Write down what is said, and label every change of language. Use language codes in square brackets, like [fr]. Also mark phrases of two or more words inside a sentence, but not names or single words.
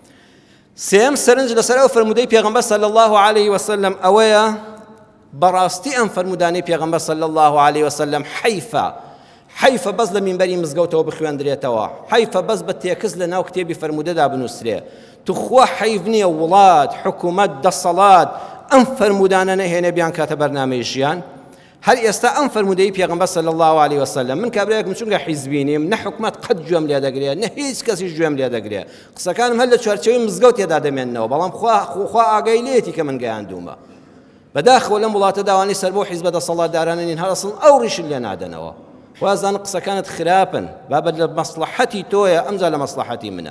[ckb] سێم سەرنج لەسەر ئەو فرمودەی پێغەمبەر [ar] صلی الله عليه وسلم [ckb] ئەوەیە بەڕاستی ئەم فرمودانەی پێغەمبەر [ar] صلی الله عليه وسلم [ckb] حیفە بەس لە مینبەری مزگەوتەوە بخوێندرێتەوە، حیفە بەس بە تێکس لە ناو کتێبی فرمودەدا بنووسرێ. توخوا حیف نییە وڵات، حکوومەت، دەسەڵات ئەم فرمودانە نەهێنێ بیان کاتە بەرنامەی ژیان. هەر ئێستا ئەم فرمودەی پێغەمبەر [ar] صلی الله عليه وسلم [ckb] من کابرایەکم چونکە حیزبی نیم، نە حکومەت قەت گوێم لێ دەگرێت، نە هیچ کەسیش گوێم لێ دەگرێت، قسەکانم هەر لە چوارچێوەی مزگەوت تێدا دەمێننەوە، بەڵام خوا ئاگای لێتی کە من گەیاندوومە. بەداخەوە لەم وڵاتە داوانی سەر بۆ حیزبە دەسەڵاتدارانە نین، هەر ئەسڵ ئەو ڕیشت لێ نادەنەوە. وازان قسەکانت خراپن، بابەت لە مەسلحەتی تۆیە، ئەمجا لە مەسلحەتی منە.